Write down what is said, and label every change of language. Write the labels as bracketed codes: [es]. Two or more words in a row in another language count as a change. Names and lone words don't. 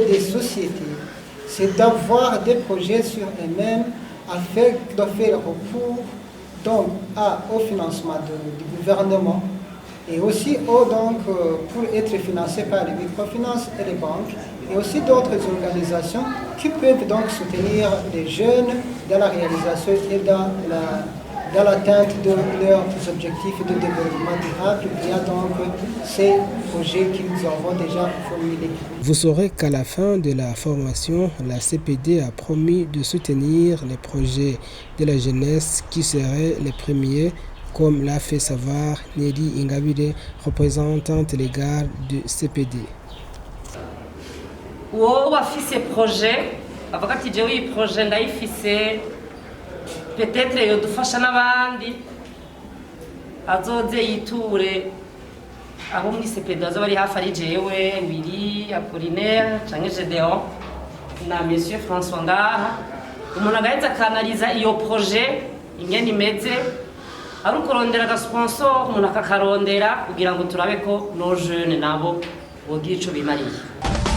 [fr] des sociétés, c'est d'avoir des projets sur eux-mêmes afin de faire recours donc, au financement du gouvernement et aussi pour être financés par les microfinances et les banques et aussi d'autres organisations qui peuvent donc soutenir les jeunes dans la réalisation et dans l'atteinte de leurs objectifs de développement durable via donc ces projets qu'ils auront déjà formulés. Vous saurez qu'à la fin de la formation, la CPD a promis de soutenir les projets de la jeunesse qui seraient les premiers, comme l'a fait savoir Nelly Ingabire, représentante légale du CPD. [rn] Uwo wafise projet avuga ati jewe iyi projet ndayifise peut-être yodufasha n'abandi azoze yiture abo muri CPD azoba ari hafi ari jewe Willy Apollinaire canke Gedeon na Monsieur François ngaha umuntu agaheza akanaliza iyo projet ingene imeze ari ukurondera agasponsor umuntu akakarondera kugira ngo turabe ko no jeune nabo bogira ico bimariye.